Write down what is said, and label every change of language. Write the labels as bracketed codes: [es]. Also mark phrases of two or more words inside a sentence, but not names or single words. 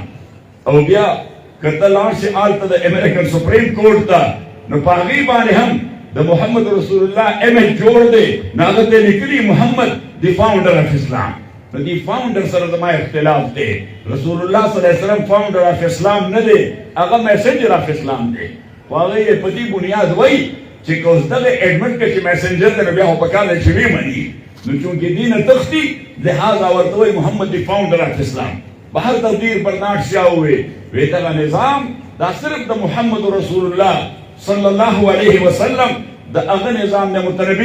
[ps] او بیا که ته لاړ شي هلته د امریکن سپریم کورټ ته نو په هغې باندې هم د محمد رسول الله امیج جوړ دی، نو هغه ته لیکلي محمد [en] the founder of Islam. [ps] نو [en] the founder [ps] سره زما اختلاف دی. رسول الله [ar] صلی الله علیه وسلم [en] founder of Islam [ps] نه دی، هغه [en] messenger of Islam [ps] دی. خو هغه یې په دې بنیاد وایي چې که اوس دغه ایډمټ کړي چې میسنجر دی نو بیا خو پکار دی چې ویې مني. نو چونکې دې نه تښتي لہذا ورته وایي محمد [en] the founder of Islam. [ur] بهر تقدیر [ps] برنارد شاه ووایي وی دغه نظام دا صرف د محمد رسول الله [ar] صلی الله علیه وسلم [ps] د هغه نظام نه متنبي.